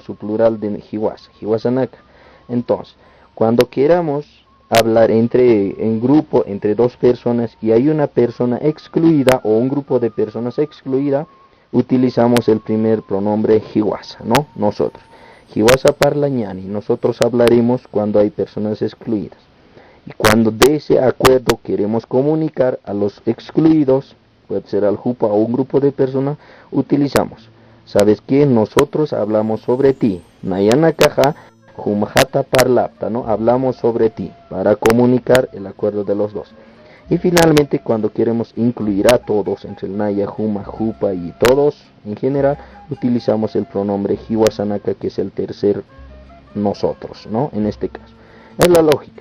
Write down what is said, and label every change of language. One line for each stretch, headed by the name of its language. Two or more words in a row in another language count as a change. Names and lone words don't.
Spanish: Su plural de Hiwasanaka. Entonces, cuando queramos hablar en grupo, entre dos personas, y hay una persona excluida o un grupo de personas excluida, utilizamos el primer pronombre Hiwasa, ¿no? Nosotros.
Aymara: Hiwasa parlañani,
Spanish: nosotros hablaremos cuando hay personas excluidas. Y cuando de ese acuerdo queremos comunicar a los excluidos, puede ser al jupa o un grupo de personas, utilizamos: ¿sabes qué? Nosotros hablamos sobre ti.
Aymara: Nayana kaja humjata parlapta,
Spanish: ¿no? Hablamos sobre ti, para comunicar el acuerdo de los dos. Y finalmente, cuando queremos incluir a todos, entre el Naya, Huma, Jupa y todos en general, utilizamos el pronombre Hiwasanaka, que es el tercer nosotros, ¿no? En este caso. Es la lógica.